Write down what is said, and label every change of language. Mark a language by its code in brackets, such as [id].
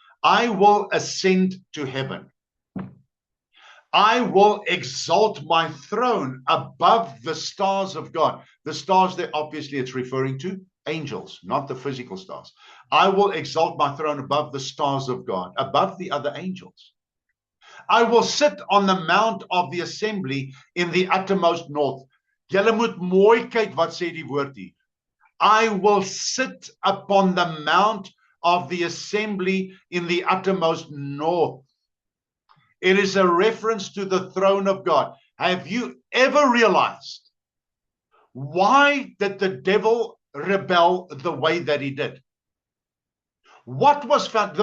[en] I will ascend to heaven. I will exalt my throne above the stars of God. The stars there, obviously, it's referring to angels, not the physical stars. I will exalt my throne above the stars of God, above the other angels. I will sit on the mount of the assembly in the uttermost north. [af] Julle moet mooi kyk wat sê die woord hier. [en] I will sit upon the mount of the assembly in the uttermost north. It is a reference to the throne of God. Have you ever realized why did the devil rebel the way that he did? What was found?